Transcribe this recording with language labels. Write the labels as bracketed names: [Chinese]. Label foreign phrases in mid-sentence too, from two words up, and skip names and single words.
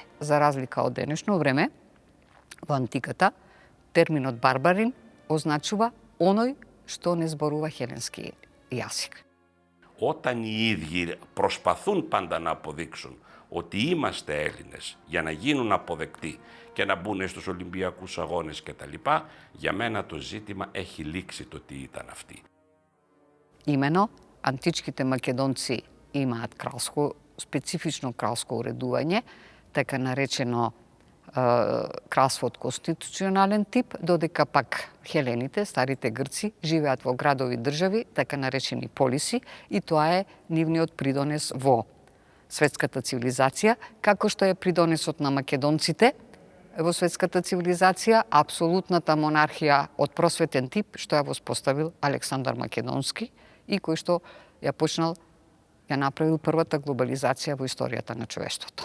[Macedonian] За разлика од денешно време, во антиката, терминот барбарин означува оној што не зборува хеленски јазик. [Greek] Όταν οι ίδιοι προσπαθούν πάντα να αποδείξουν ότι είμαστε Έλληνες για να γίνουν αποδεκτοί και να μπουν στους Ολυμπιακούς Αγώνες κτλ., για μένα το ζήτημα έχει λήξει το τι ήταν αυτοί. [Macedonian] Имено, античките македонци имаат кралско, специфично кралско уредување, така наречено кралство од конституционален тип, додека пак хелените, старите грци, живеат во градови држави, така наречени полиси, и тоа е нивниот придонес во светската цивилизација, како што е придонесот на македонците во светската цивилизација, апсолутната монархија од просветен тип, што ја воспоставил Александар Македонски и кој што ја почнал, ја направил првата глобализација во историјата на човештвото.